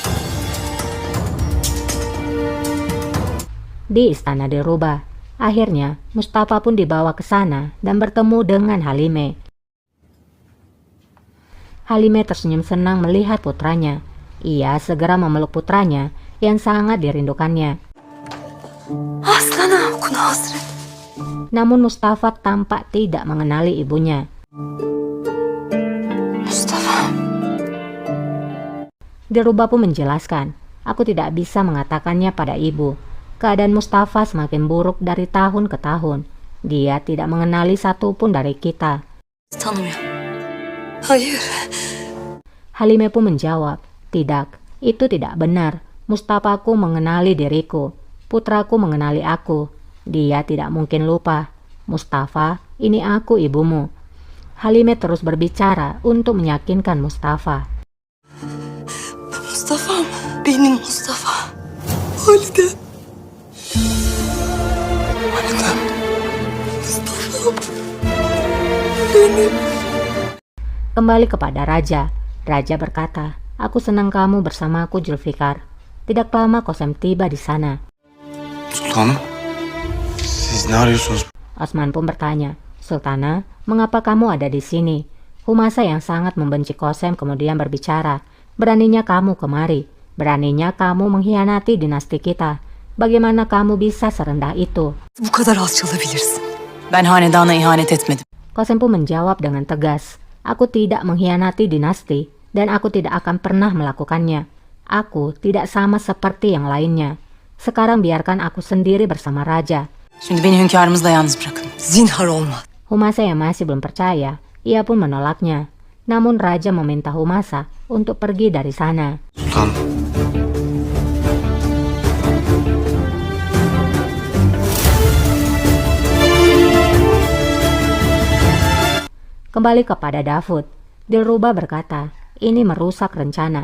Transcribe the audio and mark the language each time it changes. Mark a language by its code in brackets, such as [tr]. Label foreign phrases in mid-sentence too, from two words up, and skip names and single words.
[id] Di istana Dilruba, akhirnya Mustafa pun dibawa ke sana dan bertemu dengan Halime. Halime tersenyum senang melihat putranya. Ia segera memeluk putranya yang sangat dirindukannya. [tr] Aslanım, kuna hasret. [id] Namun Mustafa tampak tidak mengenali ibunya. Mustafa. Dilruba pun menjelaskan, aku tidak bisa mengatakannya pada ibu. Keadaan Mustafa semakin buruk dari tahun ke tahun. Dia tidak mengenali satupun dari kita. [tr] Tanımıyor. Hayır. [id] Halime pun menjawab, tidak, itu tidak benar. Mustafaku mengenali diriku. Putraku mengenali aku. Dia tidak mungkin lupa. Mustafa, ini aku ibumu. Halime terus berbicara untuk meyakinkan Mustafa. [tr] Mustafa'm. Benim Mustafa. Valide. Valide. Oğlum. Benim. [id] Kembali kepada Raja. Raja berkata, aku senang kamu bersamaku, Zulfikar. Tidak lama Kosem tiba di sana. [tr] Sultanım. Siz ne arıyorsunuz? [id] Osman pun bertanya, Sultana, mengapa kamu ada di sini? Humasa yang sangat membenci Kosem kemudian berbicara, beraninya kamu kemari, beraninya kamu mengkhianati dinasti kita. Bagaimana kamu bisa serendah itu? [tr] Bu kadar alçalabilirsin. Ben hanedana ihanet etmedim. [id] Kosem pun menjawab dengan tegas, aku tidak mengkhianati dinasti dan aku tidak akan pernah melakukannya. Aku tidak sama seperti yang lainnya. Sekarang biarkan aku sendiri bersama Raja. [tr] Şimdi beni hünkârımızla yalnız bırakın. Zinhar olmaz. [id] Humasa yang masih belum percaya, ia pun menolaknya. Namun Raja meminta Humasa untuk pergi dari sana. [tr] Sultanım. [id] Kembali kepada Davud, Dilruba berkata, ini merusak rencana.